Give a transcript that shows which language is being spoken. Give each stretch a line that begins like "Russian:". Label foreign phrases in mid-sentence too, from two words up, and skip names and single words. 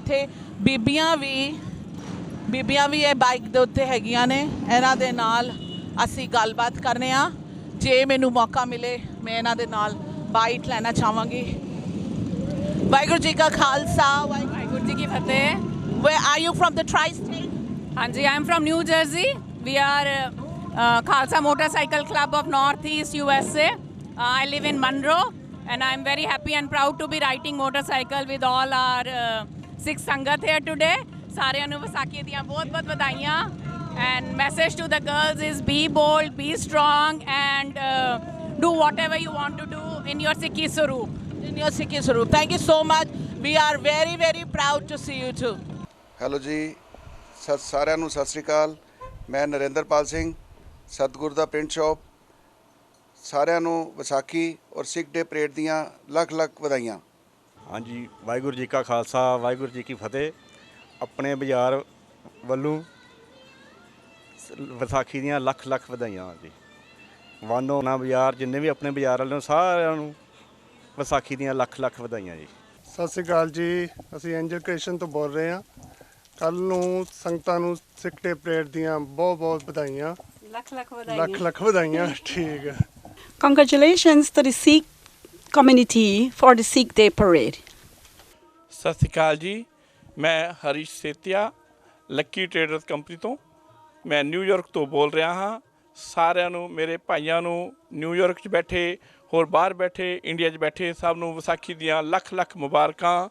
Punjabi: ਉੱਥੇ ਬੀਬੀਆਂ ਵੀ ਇਹ ਬਾਈਕ ਦੇ ਉੱਤੇ ਹੈਗੀਆਂ ਨੇ, ਇਹਨਾਂ ਦੇ ਨਾਲ ਅਸੀਂ ਗੱਲਬਾਤ ਕਰਨੇ ਆ। ਜੇ ਮੈਨੂੰ ਮੌਕਾ ਮਿਲੇ ਮੈਂ ਇਹਨਾਂ ਦੇ ਨਾਲ ਬਾਈਟ ਲੈਣਾ ਚਾਹਾਂਗੀ। ਵਾਹਿਗੁਰੂ ਜੀ ਕਾ ਖਾਲਸਾ ਵਾਹਿਗੁਰੂ ਜੀ ਕੀ ਫਤਿਹ।
English: Where are you from the tri-state? Anji, I am from New Jersey. We are Khalsa Motorcycle Club of Northeast USA. I live in Monroe and I am very happy and proud to be riding motorcycle with all our Sikh Sangat here today.
Punjabi: ਸਾਰਿਆਂ ਨੂੰ ਵਿਸਾਖੀ ਦੀਆਂ ਬਹੁਤ-ਬਹੁਤ ਵਧਾਈਆਂ।
English: And message to the girls is be bold, be strong and do whatever you want to do in your
Punjabi: ਸਿੱਖੀ ਸਰੂਪ.
English: In your
Punjabi: ਸਿੱਖੀ ਸਰੂਪ.
English: Thank you so much. We are very, very proud to see you too.
Punjabi: ਹੈਲੋ ਜੀ, ਸਾਰਿਆਂ ਨੂੰ ਸਤਿ ਸ਼੍ਰੀ ਅਕਾਲ। ਮੈਂ ਨਰਿੰਦਰਪਾਲ ਸਿੰਘ, ਸਤਿਗੁਰ ਦਾ ਪ੍ਰਿੰਟ ਸ਼ਾਪ। ਸਾਰਿਆਂ ਨੂੰ ਵਿਸਾਖੀ ਔਰ ਸਿੱਖ ਡੇ ਪਰੇਡ ਦੀਆਂ ਲੱਖ ਲੱਖ ਵਧਾਈਆਂ। ਹਾਂਜੀ, ਵਾਹਿਗੁਰੂ ਜੀ ਕਾ ਖਾਲਸਾ ਵਾਹਿਗੁਰੂ ਜੀ ਕੀ ਫਤਿਹ। ਆਪਣੇ ਬਾਜ਼ਾਰ ਵੱਲੋਂ ਵਿਸਾਖੀ ਦੀਆਂ ਲੱਖ ਲੱਖ ਵਧਾਈਆਂ ਜੀ। ਵਾਨੋ ਨਾ ਬਾਜ਼ਾਰ ਜਿੰਨੇ ਵੀ ਆਪਣੇ ਬਾਜ਼ਾਰ ਵੱਲੋਂ ਸਾਰਿਆਂ ਨੂੰ ਵਿਸਾਖੀ ਦੀਆਂ ਲੱਖ ਲੱਖ ਵਧਾਈਆਂ ਜੀ। ਸਤਿ ਸ਼੍ਰੀ ਅਕਾਲ ਜੀ, ਅਸੀਂ ਐਂਜਲ ਕ੍ਰਿਏਸ਼ਨ ਤੋਂ ਬੋਲ ਰਹੇ ਹਾਂ। ਕੱਲ੍ਹ ਨੂੰ ਸੰਗਤਾਂ ਨੂੰ ਸਿੱਖ ਡੇ ਪਰੇਡ ਦੀਆਂ ਬਹੁਤ ਬਹੁਤ ਵਧਾਈਆਂ। ਲੱਖ ਲੱਖ ਵਧਾਈਆਂ। ਲੱਖ ਲੱਖ ਵਧਾਈਆਂ। ਠੀਕ ਹੈ।
English: Congratulations to the Sikh community for the Sikh Day Parade.
Punjabi: ਸਤਿ ਸ਼੍ਰੀ ਅਕਾਲ ਜੀ, ਮੈਂ ਹਰੀਸ਼ ਸੇਤੀਆ ਲੱਕੀ ਟ੍ਰੇਡਰਸ ਕੰਪਨੀ ਤੋਂ। ਮੈਂ ਨਿਊਯਾਰਕ ਤੋਂ ਬੋਲ ਰਿਹਾ ਹਾਂ। ਸਾਰਿਆਂ ਨੂੰ, ਮੇਰੇ ਭਾਈਆਂ ਨੂੰ ਨਿਊਯਾਰਕ 'ਚ ਬੈਠੇ ਹੋਰ ਬਾਹਰ ਬੈਠੇ ਇੰਡੀਆ 'ਚ ਬੈਠੇ ਸਭ ਨੂੰ ਵਿਸਾਖੀ ਦੀਆਂ ਲੱਖ ਲੱਖ ਮੁਬਾਰਕਾਂ।